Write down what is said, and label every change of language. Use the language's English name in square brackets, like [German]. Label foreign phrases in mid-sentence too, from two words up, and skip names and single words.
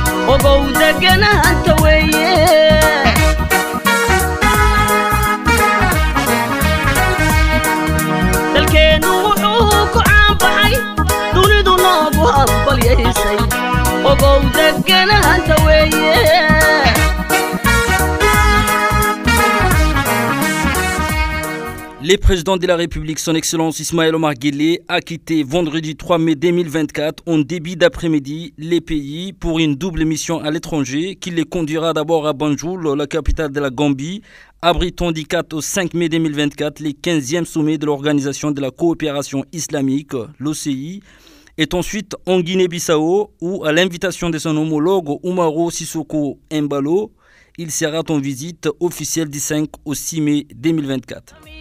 [Somali] ogow deganaanta weeye dalkeenu wuxuu ku caanbaxay dunidu noogu hambalyaysay ogow deganaanta weeye [French] Le président de la République, son Excellence Ismaël Omar Guelleh, a quitté vendredi 3 mai 2024 en début d'après-midi les pays pour une double mission à l'étranger qui les conduira d'abord à Banjul, la capitale de la Gambie, abritant du 4 au 5 mai 2024 les 15e sommets de l'Organisation de la coopération islamique, l'OCI, et ensuite en Guinée-Bissau où, à l'invitation de son homologue Umaro Sissoko Embalo, il sera en visite officielle du 5 au 6 mai 2024.